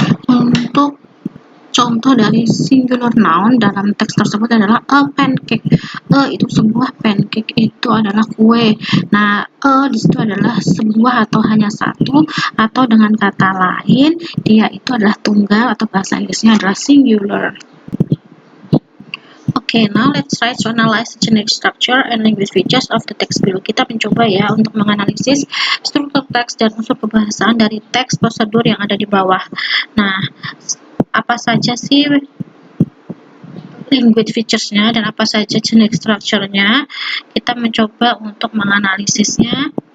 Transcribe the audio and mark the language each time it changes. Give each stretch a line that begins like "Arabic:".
Indonesian: Untuk contoh dari singular noun dalam teks tersebut adalah a pancake. Itu sebuah pancake, itu adalah kue. Nah, di situ adalah sebuah atau hanya satu, atau dengan kata lain dia itu adalah tunggal atau bahasa Inggrisnya adalah singular.
English: Okay, now let's try to analyze the generic structure and language features of the text below.
Indonesian: Kita mencoba ya untuk menganalisis struktur teks dan unsur kebahasaan dari teks prosedur yang ada di bawah. Nah, apa saja sih language features-nya dan apa saja generic structure-nya? Kita mencoba untuk menganalisisnya.